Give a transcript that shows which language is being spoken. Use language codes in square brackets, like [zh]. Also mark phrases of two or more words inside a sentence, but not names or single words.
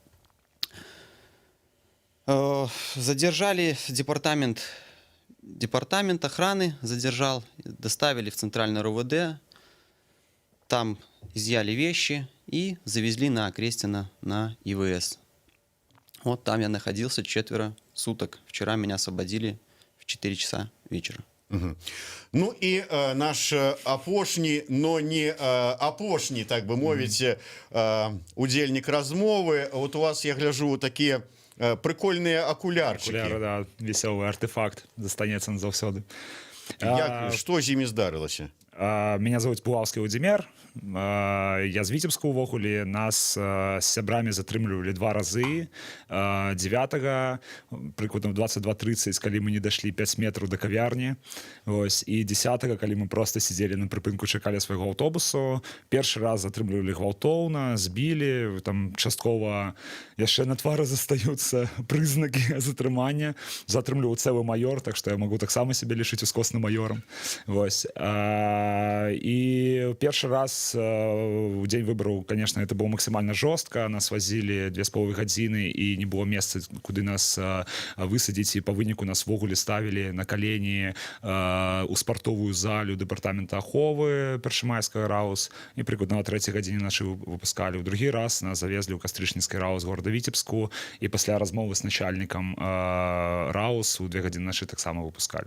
[ru] Задержали департамент охраны, задержал, доставили в центральное РОВД, там изъяли вещи и завезли на Окрестино на ИВС. Вот там я находился 4 суток. Вчера меня освободили в 4 часа вечера. Угу. [be] Ну і наш апошні, но не апошні, так бы мовіць, удзельнік размовы. Вот у вас, [ru] я гляжу, [be] такія прикольныя акулярчыкі. Акуляры, да, весёлы артефакт застанецца назаўсёды. Што з імі здарылася? [ru] Меня зовут [be] Пулаўскі Владзімир. Я з Віцебска ўвогуле. Нас з сябрамі затрымлівалі 2 разы. 9-го, прыкладна 22:30, калі мы не дашлі 5 метраў да кавярні. Ось. І 10-го, калі мы просто сидзелі на прыпынку, чакалі свайго аўтобусу. Першы раз затрымлівалі гвалтоўна, збілі, там часткова яшчэ на твары застаюцца прызнакі затрымання. Затрымліваў цэлы маёр, так што я магу таксама сябе лічыць ускосным маёрам. Вось. І першы раз у дзень выбараў, [ru] конечно, это было максимально жорстка. [be] Нас вазілі 2,5 гадзіны і не было месца, куды нас высадзіць, і па выніку нас ввогуле ставілі на калені у спартовую залю дэпартамента аховы першамайскага РАУС, і прыкладна на 3-й гадзіне нашы выпускалі. У другі раз нас завезлі ў Кастрычніцкі РАУС города Віцебску, і пасля размовы з начальнікам РАУС у 2 гадзіны нашы таксама выпускалі.